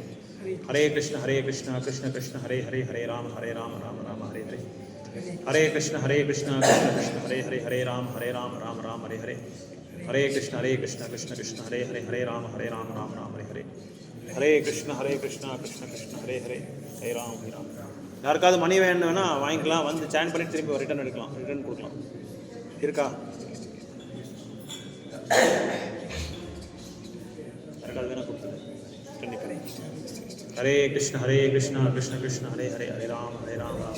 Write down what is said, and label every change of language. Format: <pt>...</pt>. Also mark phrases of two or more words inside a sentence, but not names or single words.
<sa>Hare Krishna, Krishna Krishna, Hare Hare, Hare Rama, Rama Rama, Hare Hare. Hare Krishna, Krishna Krishna, Hare Hare, Hare Rama, Rama Rama, Hare Hare. Hare Krishna, Krishna Hare Hare, Hare Rama, Rama Rama, Hare Hare. Hare Krishna, Krishna Krishna, Hare Hare, Hare Rama.</sa> <ta>யாருக்காவது மணி வேணும்னா வாங்கிக்கலாம், வந்து சேன் பண்ணி திருப்பி ரிட்டர்ன் எடுக்கலாம், ரிட்டர்ன் கொடுக்கலாம். இருக்கா? யாருக்காவது வேணா கொடுத்துரு கண்டிப்பாக.</ta> <sa>हरे कृष्ण, कृष्ण कृष्ण, हरे हरे, हरे राम, राम</sa>